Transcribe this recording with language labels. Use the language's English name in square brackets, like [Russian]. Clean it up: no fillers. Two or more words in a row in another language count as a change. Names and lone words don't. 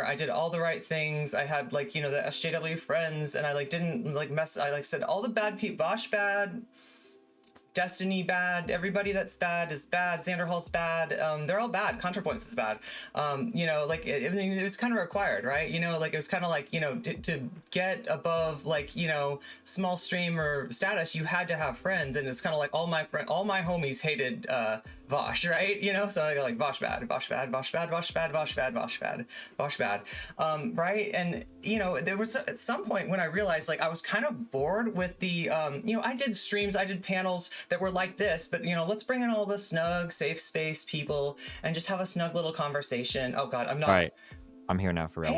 [English] I did all the right things. I had, like, you know, the SJW friends, and I, like, didn't, like, I, like, said all the bad people, Vosh bad, Destiny bad, everybody that's bad is bad, Xanderhall's bad, they're all bad, ContraPoints is bad. You know, like, it was kind of required, right? You know, like, it was kind of like, you know, to get above, like, you know, small streamer status, you had to have friends, and it's kind of like all my homies hated Vosh, right? You know, so I go like Vosh bad, Vosh bad, Vosh bad, Vosh bad, Vosh bad, Vosh bad, Vosh bad, right? And, you know, there was at some point when I realized, like, I was kind of bored with the, you know, I did streams, I did panels that were like this, but, you know, let's bring in all the snug, safe space people and just have a snug little conversation. Oh God, I'm not. All right. I'm here now for real.